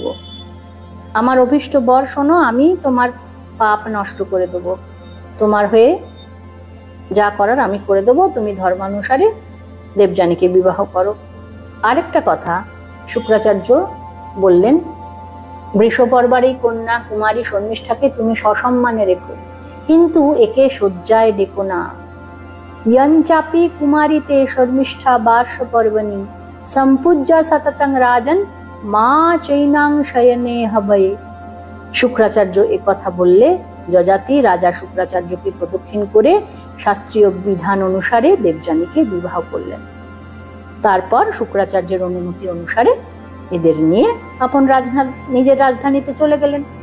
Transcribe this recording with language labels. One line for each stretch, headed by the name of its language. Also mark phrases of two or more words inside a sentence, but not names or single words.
Bangla: আমার অভীষ্ট বর শোনো, আমি তোমার পাপ নষ্ট করে দেব, তোমার হয়ে যা করার আমি করে দেব, তুমি ধর্মানুসারে দেবযানীকে বিবাহ করো। আরেকটা কথা শুক্রাচার্য বললেন, বৃষপর্বার এই কন্যা কুমারী শর্মিষ্ঠাকে তুমি সসম্মানে রেখো, কিন্তু একে শয্যায় ডেকো না।
Sanskrit: यंचापि कुमारीते शर्मिष्ठा बार्ष पर्वणि संपूज्य सततं राजन मा चैनां शयने हबये।
Bangla: শুক্রাচার্য এ কথা বললে যযাতি রাজা শুক্রাচার্যকে প্রদক্ষিণ করে শাস্ত্রীয় বিধান অনুসারে দেবযানীকে বিবাহ করলেন। তারপর শুক্রাচার্যের অনুমতি অনুসারে এদের নিয়ে আপন নিজের রাজধানীতে চলে গেলেন।